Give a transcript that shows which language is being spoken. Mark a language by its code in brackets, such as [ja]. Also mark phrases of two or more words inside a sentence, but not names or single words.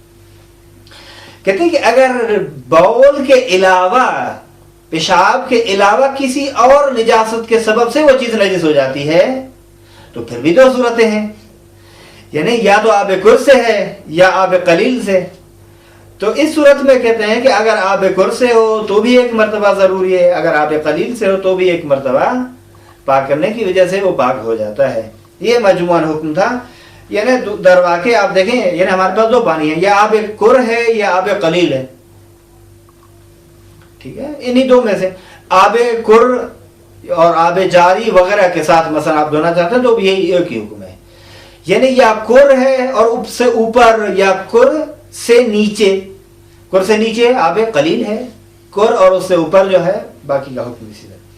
[ur] کہتے ہیں کہ اگر بول کے علاوہ، پیشاب کے علاوہ کسی اور نجاست کے سبب سے وہ چیز نجس ہو جاتی ہے تو پھر بھی 2 صورتیں ہیں، یعنی یا تو آب کر سے ہے یا آب قلیل سے۔ تو اس صورت میں کہتے ہیں کہ اگر آب کر سے ہو تو بھی 1 مرتبہ ضروری ہے، اگر آب قلیل سے ہو تو بھی 1 مرتبہ پاک کرنے کی وجہ سے وہ پاک ہو جاتا ہے۔ یہ مجموعاً حکم تھا، یعنی در واقع آپ دیکھیں، یعنی ہمارے پاس 2 پانی ہیں، یا آب کر ہے یا آب قلیل ہے، ٹھیک ہے؟ انہی 2 میں سے آب کر اور آب جاری وغیرہ کے ساتھ مثلا آپ دھونا چاہتے ہیں تو یہی ایک ہی حکم ہے، یعنی یا کر ہے اور اس سے اوپر، یا کر سے نیچے، کر سے نیچے آب قلیل ہے، کر اور اس سے اوپر جو ہے باقی کا حکم اسی طرح۔